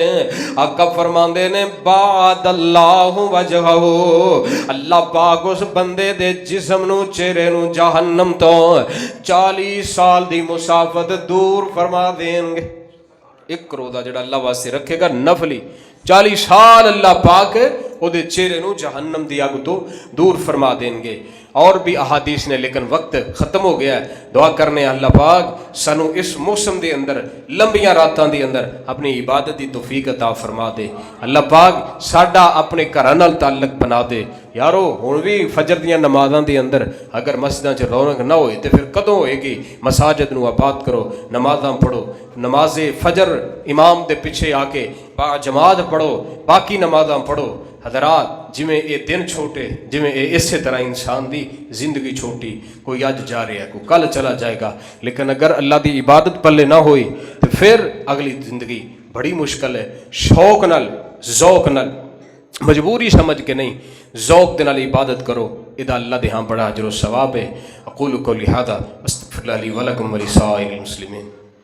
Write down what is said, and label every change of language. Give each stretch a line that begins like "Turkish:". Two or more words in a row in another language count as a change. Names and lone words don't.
Punjabi: آقا فرماندے نے
Arabic: بعد اللہ وجہہ,
Punjabi: اللہ پاک اس بندے دے جسم نو چہرے نو جہنم تو 40 سال دی مسافت دور فرما دیں گے. ایک روزہ جڑا اللہ واسطے رکھے گا نفلی, 40 سال اللہ پاک او دے چہرے نو جہنم دی اگ تو دور فرما دیں گے. اور بھی احادیث نے, لیکن وقت ختم ہو گیا ہے. دعا کرنے اللہ پاک سانو اس موسم دے اندر لمبیاں راتاں دے اندر اپنی عبادت دی توفیق عطا فرما دے. اللہ پاک ساڈا اپنے گھراں نال تعلق بنا دے. یارو ہن بھی فجر دیاں نمازاں دے اندر اگر مسجداں چ رونق نہ ہوئے تے پھر کدوں ہوئے گی؟ مساجد نو آباد کرو, نمازاں پڑھو, نماز فجر امام دے پیچھے آ کے با جماعت پڑھو, باقی نمازاں پڑھو. حضرات ਜਿਵੇਂ ਇਹ ਦਿਨ ਛੋਟੇ, ਜਿਵੇਂ ਇਹ ਇਸੇ ਤਰ੍ਹਾਂ ਇਨਸਾਨ ਦੀ ਜ਼ਿੰਦਗੀ ਛੋਟੀ, ਕੋਈ ਅੱਜ ਜਾ ਰਿਹਾ ਕੋਈ ਕੱਲ ਚਲਾ ਜਾਏਗਾ,
Urdu: لیکن اگر اللہ کی عبادت پلے نہ ہوئی تو پھر اگلی زندگی بڑی مشکل ہے.
Punjabi: شوق نال، ذوق نال، مجبوری سمجھ کے نہیں، ذوق دے نال عبادت کرو، ایدا اللہ دے ہاں بڑا اجر و ثواب ہے.
Arabic: أقول قولي هذا أستغفر الله لي ولكم ولسائر المسلمين.